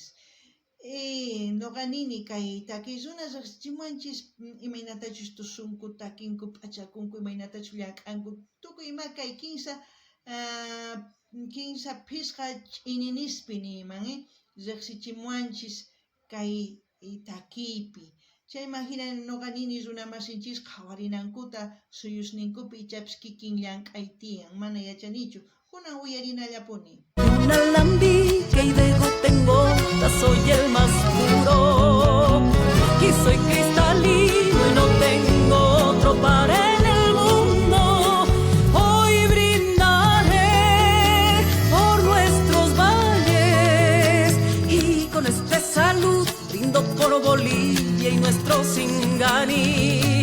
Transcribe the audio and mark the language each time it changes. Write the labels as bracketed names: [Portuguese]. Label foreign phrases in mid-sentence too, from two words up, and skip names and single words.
[Quechua] Noqanini kay takizuna riqsichimuanchis imaynatachus tusunku takinku p'achakunku imaynatachus llank'anku tukuy ima kay 15 phisqa ch'ininispi niman riqsichimuanchis kay takiypi. Chay imaginan noqanini runa masinchis qhawarinankuta suyusninkupi ichapis kikin llank'ay tiyan mana yachanichu. Kunan uyarinallapuni. [Spanish] Un alambique y de gota en gota soy el más puro y soy cristalino y no tengo otro par en el mundo. Hoy brindaré por nuestros valles y con esta salud brindo por Bolivia y nuestro Singani.